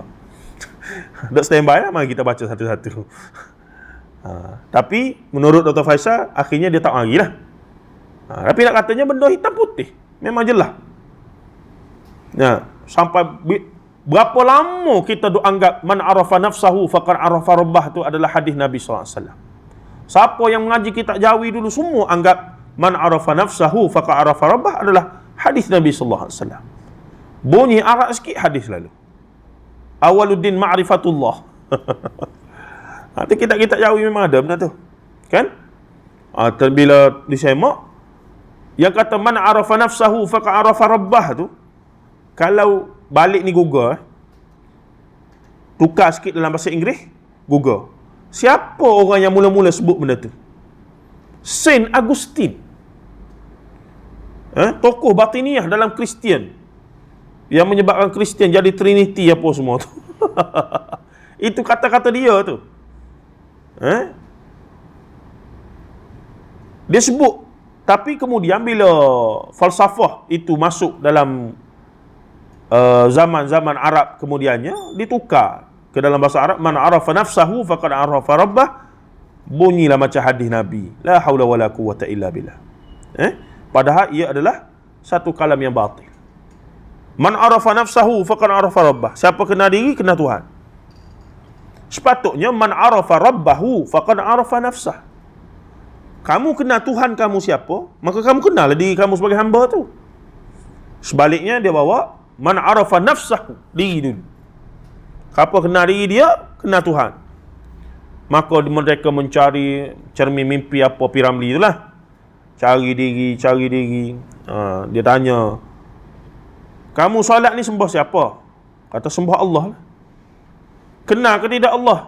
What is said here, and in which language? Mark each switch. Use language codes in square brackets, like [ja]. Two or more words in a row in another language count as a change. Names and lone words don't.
[ms] Dak standby lah, mari kita baca satu-satu. Tapi menurut Dr. Faisal, akhirnya dia tak marilah. Tapi nak katanya benda hitam putih, memang jelas. Sampai berapa lama kita duk anggap [ar] من عرف نفسه فقد عرف ربه [ms] tu adalah hadis Nabi [ar] صلى الله عليه وسلم. [ms] Siapa yang mengaji kitab Jawi dulu semua anggap [ar] من عرف نفسه فقد عرف ربه [ms] adalah hadis Nabi [ar] صلى الله عليه وسلم. [ms] Bunyi arak sikit hadis lalu. [ar] أول الدين معرفة الله. [ms] Nanti kitab-kitab Jawi memang ada benda tu. Kan? Bila disemak yang kata [ar] من عرف نفسه فقد عرف ربه [ms] tu, kalau balik ni Google, tukar sikit dalam bahasa Inggeris, Google, siapa orang yang mula-mula sebut benda tu? Saint Augustine, tokoh batiniah dalam Kristian, yang menyebabkan Kristian jadi Trinity apa semua tu. Itu kata-kata dia tu. Dia sebut. Tapi kemudian bila falsafah itu masuk dalam zaman-zaman Arab, kemudiannya ditukar ke dalam bahasa Arab, [ar] من عرف نفسه فقد عرف ربه, [ms] bunyilah macam hadis Nabi, [ar] لا حول ولا قوة إلا بالله. [ms] Padahal ia adalah satu kalam yang batil. [ar] من عرف نفسه فقد عرف ربه, [ms] siapa kenal diri kenal Tuhan. [ar] Sepatutnya من عرف ربه فقد عرف نفسه. [ms] Kamu kenal Tuhan kamu siapa, maka kamu kenal diri kamu sebagai hamba tu. Sebaliknya dia bawa [ar] من عرف نفسه, [ms] diri dulu. Siapa kenal diri dia, kenal Tuhan. Maka mereka mencari cermin mimpi apa Piramli itulah. Cari diri. Dia tanya, kamu solat ni sembah siapa? Kata sembah Allah lah. Kenal ke tidak Allah?